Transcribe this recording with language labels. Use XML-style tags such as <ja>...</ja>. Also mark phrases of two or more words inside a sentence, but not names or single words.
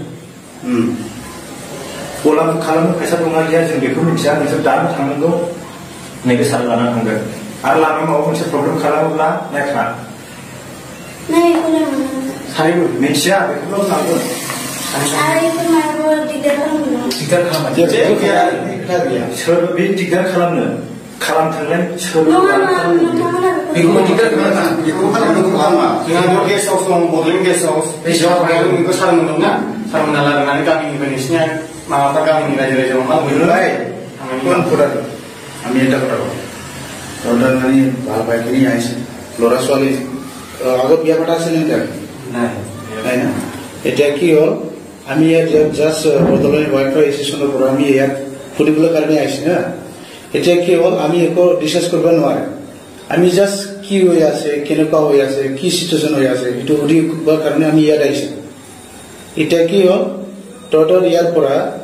<brx>गला खालामनो फैसा दंना गैया जों बेखौ मिथिया नोंसोर दानो थांनांगौ नैबे सार लाना थांगोन आरो लामायाव माबा मोनसे प्रब्लेम खालामोब्ला नायखा सानैबो मिथिया बेखौल' लांगोन सोर बे दिगदार खालामनो खालामथोंलाय सोर बेखौ दिगदार खालामा जोंहा</brx> <en>guest house</en> <brx>दं बड'लेण्ड गेस्ट हाउस बेखौ सार मोनदोंना सारमोना लाबोनानै गामिनिफ्राय नोंसिनिया माबाफ्रा गामिनि रायजो राजायाव मा मोनोलाय</brx> <as>আমি এটা কথা মানে ভাল পাইখিনি আহিছে ল'ৰা ছোৱালী আগত বিয়া পতা আছিল নেকি নাই নাই না এতিয়া কি হ'ল আমি ইয়াত জাষ্ট বদলনি ৱাইফাই এছ'চিয়েশ্যনৰ পৰা আমি ইয়াত ফুৰিবলৈ কাৰণে আহিছোঁ হা এতিয়া কি হ'ল আমি একো ডিছকাছ কৰিব নোৱাৰে আমি জাষ্ট কি হৈ আছে কেনেকুৱা হৈ আছে কি চিটুৱেশ্যন হৈ আছে এইটো সুধিবৰ কাৰণে আমি ইয়াত আহিছোঁ এতিয়া কি হ'ল তহঁতৰ ইয়াৰ পৰা</as>